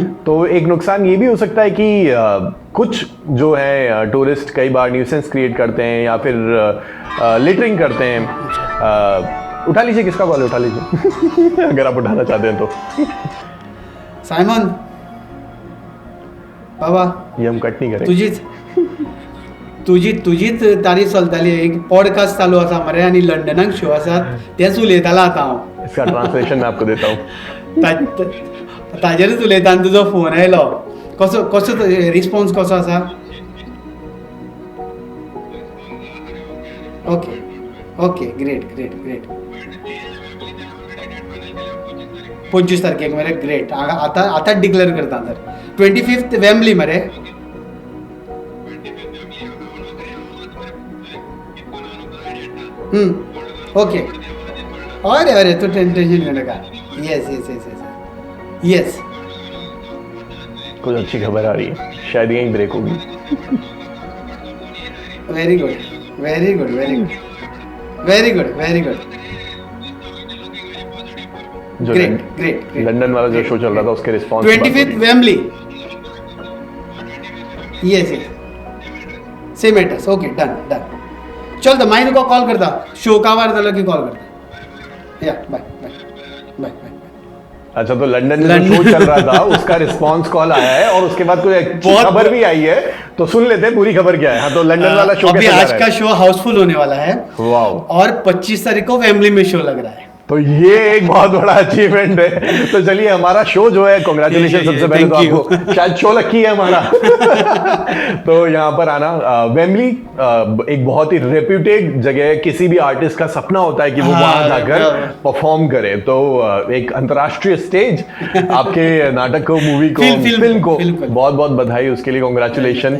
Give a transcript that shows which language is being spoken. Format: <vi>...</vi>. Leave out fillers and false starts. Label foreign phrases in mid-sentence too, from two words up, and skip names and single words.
<hi>तो एक नुकसान ये भी हो सकता है कि कुछ जो है टूरिस्ट कई बार</hi> <en>nuisance create</en> <hi>करते हैं या फिर लिटरिंग करते हैं। उठा लीजिए, किसका कॉल उठा लीजिए अगर आप उठाना चाहते हैं तो। साइमन बाबा, ये हम कट नहीं करेंगे।</hi> <kok>तुझीच तारीफ चलताली, एक पॉडकास्ट चालू आसा मरे आनी लंडनाक शो आसा, तेच उलयतालो आतां हांव।</kok> <hi>इसका ट्रांसलेशन मैं आपको देता हूँ।</hi> <kok>ताजेरूच उलयता आनी तुजो फोन आयलो। कसो रिस्पॉन्स कसो आसा?</kok> <en>OK, great.</en> <kok>25 तारखेक मरे, ग्रेट। आता डिक्लेअर करता तर 25th वेम्बली मरे।</kok> <hi>ओके, अरे तो टेंशन लेने का। यस कुछ अच्छी खबर आ रही है, शायद यहीं ब्रेक होगी।</hi> <en>Very good.</en> <hi>जो ग्रेट। लंदन वाला जो शो चल रहा था उसके रिस्पॉन्स</hi> <en>25th Wembley. Yes same address. OK, done.</en> <kok>चल तो मैं तुका कॉल करता, शो कावार जालो की कॉल करता।</kok> <en>Ya bye.</en> <hi>अच्छा, तो लंदन में जो शो चल रहा था उसका रिस्पांस कॉल आया है और उसके बाद कोई अच्छी खबर भी आई है, तो सुन लेते हैं पूरी खबर क्या है। हाँ, तो लंदन वाला शो अभी कैसा जा आज रहा का है?</hi> <en>show housefull</en> <hi>होने वाला है वाओ, और 25 तारीख को वेम्बली में शो लग रहा है। तो ये एक बहुत बड़ा अचीवमेंट है। तो चलिए, हमारा शो जो है, कॉन्ग्रेचुलेशन सबसे पहले तो</hi> <en>thank you.</en> <hi>आपको, शायद शो लकी है हमारा। तो यहाँ पर आना, वेम्बली एक बहुत ही रेप्यूटेड जगह है, किसी भी आर्टिस्ट का सपना होता है कि वो वहां जाकर परफॉर्म करे। तो एक अंतर्राष्ट्रीय स्टेज आपके नाटक को, मूवी को, फिल्म को बहुत बहुत बधाई उसके लिए, कॉन्ग्रेचुलेशन।</hi>